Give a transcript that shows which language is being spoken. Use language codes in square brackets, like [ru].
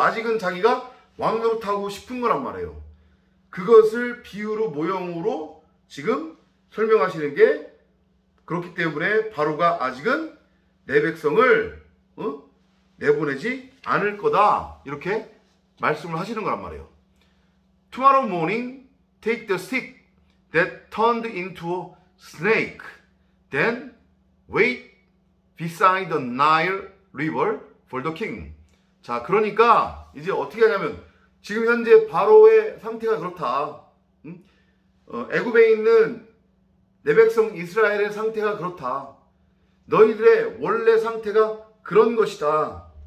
[ko] 아직은 자기가 왕노릇하고 싶은 거란 말이에요. 그것을 비유로, 모형으로 지금 설명하시는 게 그렇기 때문에 바로가 아직은 내 백성을 내보내지 않을 거다. 이렇게 말씀을 하시는 거란 말이에요. [en] Tomorrow morning, take the stick that turned into a snake. Then wait beside the Nile River for the king. [ko] 자, 그러니까 이제 어떻게 하냐면 지금 현재 바로의 상태가 그렇다. 애굽에 있는 내 백성 이스라엘의 상태가 그렇다. 너희들의 원래 상태가 그런 것이다.